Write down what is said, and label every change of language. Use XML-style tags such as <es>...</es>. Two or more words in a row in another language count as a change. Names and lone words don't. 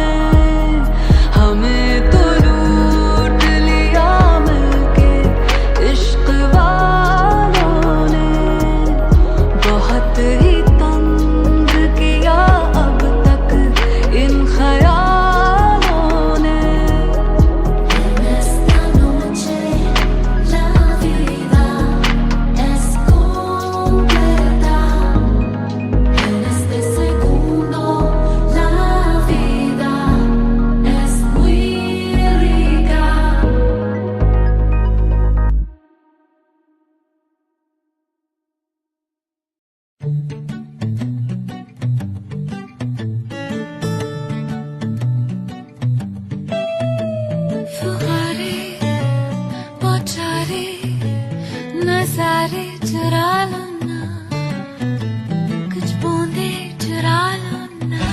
<hi>हमें तो लूट लिया मिलके इश्क वालों ने। बहुत ही तंग किया अब तक इन ख्यालों ने।</hi> <es>Esta noche la vida es completa. En este segundo la vida es muy rica.</es> <hi>फुहारे बौछारे नजारे चुरा लो ना, कुछ बूंदे चुरा लो ना।</hi>